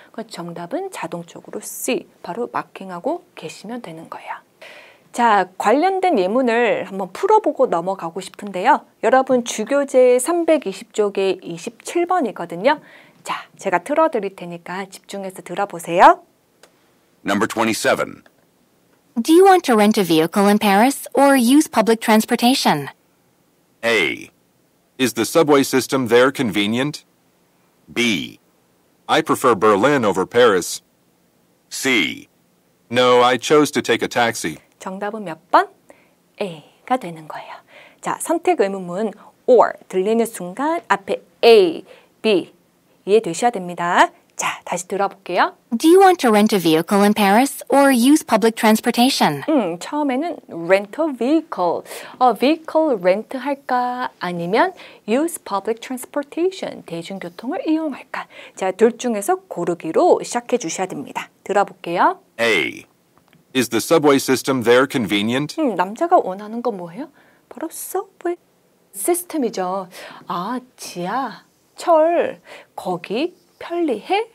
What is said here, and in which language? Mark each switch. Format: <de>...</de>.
<ko>그 정답은 자동적으로 C 바로 마킹하고 계시면 되는 거예요. 자, 관련된 예문을 한번 풀어보고 넘어가고 싶은데요. 여러분 주교재 320쪽에 27번이거든요. 자, 제가 틀어드릴 테니까 집중해서 들어보세요.</ko> <en>Number 27. Do you want to rent a vehicle in Paris or use public transportation? A. Is the subway system there convenient? B. I prefer Berlin over Paris. C. No, I chose to take a taxi.</en> <ko>정답은 몇 번? A가 되는 거예요. 자, 선택 의문문 or 들리는 순간 앞에 A, B 이해되셔야 됩니다. 자, 다시 들어볼게요.</ko> <en>Do you want to rent a vehicle in Paris or use public transportation?</en> <ko>처음에는</ko> <en>rent a vehicle. vehicle rent</en> <ko>할까? 아니면</ko> <en>use public transportation.</en> <ko>대중교통을 이용할까? 자, 둘 중에서 고르기로 시작해 주셔야 됩니다. 들어볼게요.</ko> <en>A. Is the subway system there convenient?</en> <ko>남자가 원하는 건 뭐예요? 바로 subway 시스템이죠. 아, 지하철 거기 편리해?</ko>